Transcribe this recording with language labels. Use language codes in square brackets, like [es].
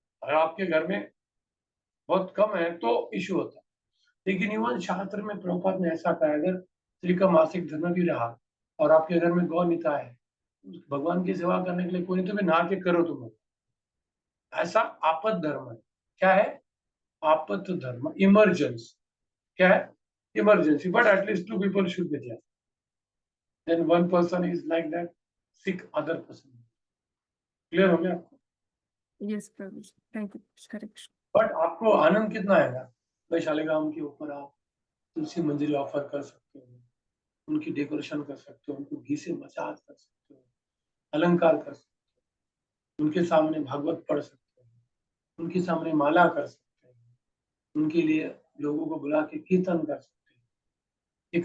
[hi] अगर आपके घर में बहुत कम है तो इश्यू होता है। लेकिन इवन शास्त्र में प्रभुपाद ने ऐसा कहा, अगर स्त्री का मासिक धर्म भी रहा और आपके घर में गौ निता है, भगवान की सेवा करने के लिए कोई नहीं तो भी नहा के करो तुम, ऐसा आपद धर्म है। क्या है? आपद धर्म, इमरजेंसी। क्या है? [en] Emergency, but at least 2 people should be there. Then 1 person is like that, sick other person. [hi] Clear हो गया आपको? Yes, Prabhu ji, thank you, Hare Krishna. But आपको आनंद कितना आएगा? भाई शालिग्राम के ऊपर आप तुलसी मंजरी ऑफर कर सकते हो, उनकी डेकोरेशन कर सकते हो, उनको घी से मसाज कर सकते हो, अलंकार कर सकते हो, उनके सामने भागवत पढ़ सकते हो, उनके सामने माला कर सकते हो, उनके लिए लोगों को बुला के कीर्तन कर सकते हो।